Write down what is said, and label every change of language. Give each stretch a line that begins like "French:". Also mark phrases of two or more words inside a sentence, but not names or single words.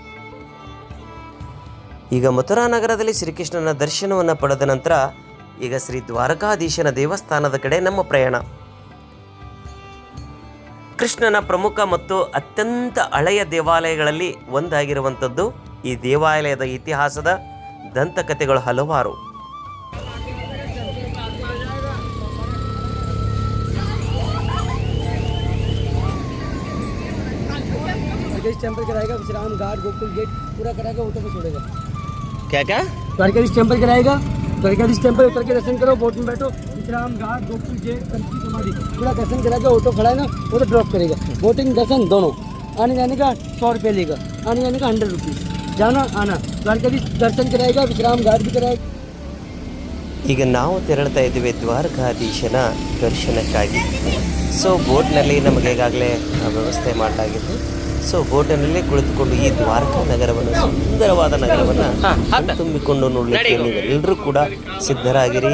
Kannada: ಈಗ ಮಥುರಾ ನಗರದಲ್ಲಿ ಶ್ರೀಕೃಷ್ಣನ ದರ್ಶನವನ್ನು ಪಡೆದ ನಂತರ ಈಗ ಶ್ರೀ ದ್ವಾರಕಾಧೀಶನ ದೇವಸ್ಥಾನದ ಕಡೆ ನಮ್ಮ ಪ್ರಯಾಣ. ಕೃಷ್ಣನ ಪ್ರಮುಖ ಮತ್ತು ಅತ್ಯಂತ ಹಳೆಯ ದೇವಾಲಯಗಳಲ್ಲಿ ಒಂದಾಗಿರುವಂಥದ್ದು ಈ ದೇವಾಲಯದ ಇತಿಹಾಸದ ದಂತಕಥೆಗಳು ಹಲವಾರು.
Hindi: टेम्पल कराएगा, विश्राम घाट, गोकुल गेट पूरा कराएगा, ऑटो पे छोड़ेगा। क्या क्या द्वारकाधीश टेम्पल कराएगा, द्वारकाधीश टेम्पल उतर के दर्शन करो, बोट में बैठो, विश्राम घाट, गोकुल गेट, कंची समाधि पूरा दर्शन कराएगा, ऑटो खड़ा है ना वो तो ड्रॉप करेगा। बोटिंग दर्शन दोनों, आने जाने का 100 रुपये लेगा, आने जाने का 100 रुपीज़, जाना आना। द्वारकाधीश दर्शन कराएगा, विश्राम घाट भी कराएगा।
Kannada: ಈಗ ನಾವು ತೆರಳ್ತಾ ಇದ್ದೀವಿ ದ್ವಾರಕಾಧೀಶನ ದರ್ಶನಕ್ಕಾಗಿ. ಸೊ ಬೋಟ್ನಲ್ಲಿ ನಮಗೆ ಈಗಾಗಲೇ ವ್ಯವಸ್ಥೆ ಮಾಡಲಾಗಿತ್ತು. ಸೊ ಬೋಟಿನಲ್ಲಿ ಕುಳಿತುಕೊಂಡು ಈ ದ್ವಾರಕಾ ನಗರವನ್ನು, ಸುಂದರವಾದ ನಗರವನ್ನು ತುಂಬಿಕೊಂಡು ನೋಡಲಿಕ್ಕೆ ನೀವೆಲ್ಲರೂ ಕೂಡ ಸಿದ್ಧರಾಗಿರಿ.